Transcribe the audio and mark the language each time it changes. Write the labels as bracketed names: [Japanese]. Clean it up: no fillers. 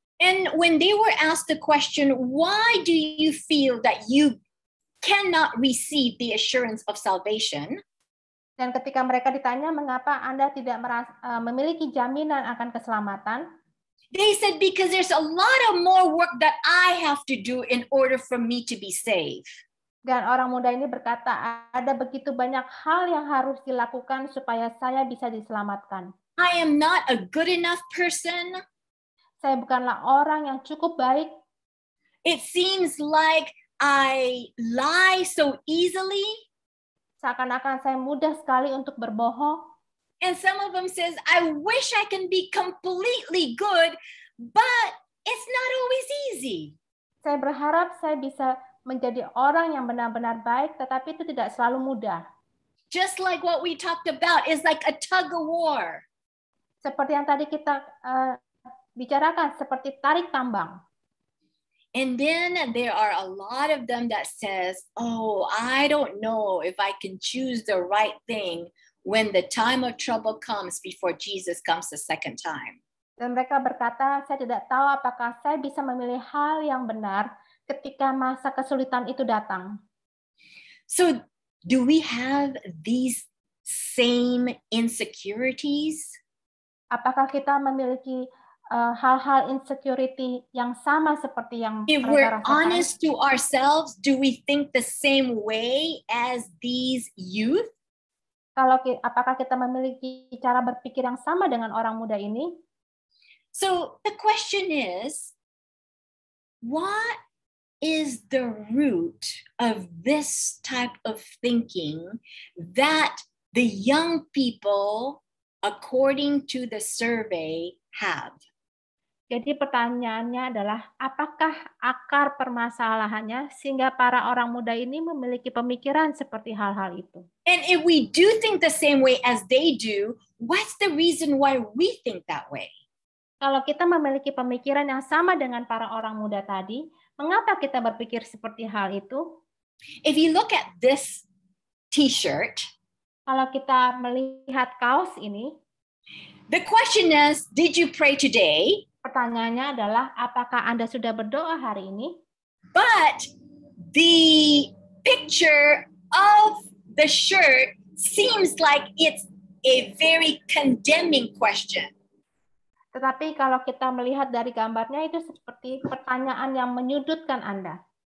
[English] And when they were asked the question, why do you feel that you cannot receive the assurance of salvation? [Indonesian] Dan ketika mereka ditanya mengapa Anda tidak memiliki jaminan akan keselamatan, [English] they said, because there's a lot of more work that I have to do in order for me to be saved. [Indonesian] Dan orang muda ini berkata, ada begitu banyak hal yang harus dilakukan supaya saya bisa diselamatkan. [English] I am not a good enough person. [Indonesian] Saya bukanlah orang yang cukup baik. [English] It seems like I lie so easily. [Indonesian] Seakan-akan saya mudah sekali untuk berbohong. [English] And some of them says, I wish I can be completely good, but it's not always easy. [Indonesian] Saya berharap saya bisa menjadi orang yang benar-benar baik, tetapi itu tidak selalu mudah. [English] Just like what we talked about, is like a tug of war. [Indonesian] Seperti yang tadi kita bicarakan, seperti tarik tambang. [English] And then there are a lot of them that says, oh, I don't know if I can choose the right thing when the time of trouble comes before Jesus comes the second time. [Indonesian] Dan mereka berkata, saya tidak tahu apakah saya bisa memilih hal yang benar ketika masa kesulitan itu datang. [English] So, do we have these same insecurities? [Indonesian] Apakah kita memiliki hal-hal insecurity yang sama seperti yang [English] if [Indonesian] mereka [English] we're [Indonesian] rasakan? [English] honest to ourselves, do we think the same way as these youth? [Indonesian] Apakah kita memiliki cara berpikir yang sama dengan orang muda ini? [English] So the question is, what is the root of this type of thinking that the young people, according to the survey, have? [Indonesian] Jadi pertanyaannya adalah, apakah akar permasalahannya sehingga para orang muda ini memiliki pemikiran seperti hal-hal itu? [English] And if we do think the same way as they do, what's the reason why we think that way? [Indonesian] Kalau kita memiliki pemikiran yang sama dengan para orang muda tadi, mengapa kita berpikir seperti hal itu? [English] If you look at this t-shirt, [Indonesian] kalau kita melihat kaos ini, [English] the question is, did you pray today? [Indonesian] Pertanyaannya adalah, apakah Anda sudah berdoa hari ini? [English] But the picture of the shirt seems like it's a very condemning question. [Indonesian] Tetapi kalau kita melihat dari gambarnya, itu seperti pertanyaan yang menyudutkan Anda.